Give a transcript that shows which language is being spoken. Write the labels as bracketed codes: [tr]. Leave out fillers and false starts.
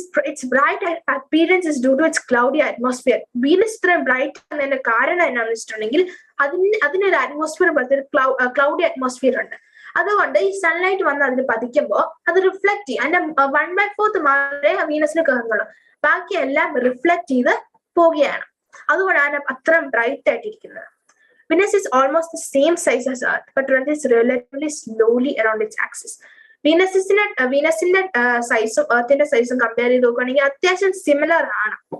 [en] Its bright appearance is due to its cloudy atmosphere. [ml] Venus ഇത്രയും bright ആകുന്നതിന്റെ കാരണം എന്നാന്ന് വെച്ചിട്ടുണ്ടെങ്കിൽ അതിനൊരു അറ്റ്മോസ്ഫിയർ പോലത്തെ ക്ലൗഡി അറ്റ്മോസ്ഫിയർ ഉണ്ട്. അതുകൊണ്ട് ഈ സൺലൈറ്റ് വന്ന് അതിന് പതിക്കുമ്പോൾ അത് റിഫ്ലക്ട് ചെയ്യും. അതിന്റെ 1/4 മാത്രമേ വീനസിന് കയറുന്നുള്ളൂ, ബാക്കി എല്ലാം റിഫ്ലക്ട് ചെയ്ത് പോവുകയാണ്. അതുകൊണ്ടാണ് അത്രയും bright ആയിട്ടിരിക്കുന്നത്. [en] Venus is almost the same size as Earth, but rotates relatively slowly around its axis. [ml] വീനസിന്റെ സൈസും എർത്തിന്റെ സൈസും കമ്പയർ ചെയ്ത് നോക്കുകയാണെങ്കിൽ അത്യാവശ്യം സിമിലർ ആണ്.